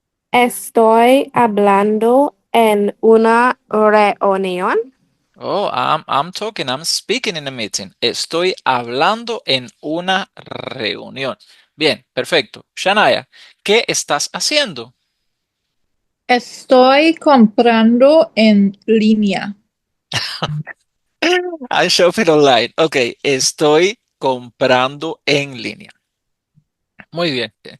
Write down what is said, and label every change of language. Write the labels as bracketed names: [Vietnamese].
[Spanish] Estoy hablando en una reunión. [English] Oh, I'm speaking in a meeting. [Spanish] Estoy hablando en una reunión. Bien, perfecto. Shania, ¿qué estás haciendo? Estoy comprando en línea. [English] I'm shopping online. [Spanish] Ok, estoy comprando en línea. Muy bien.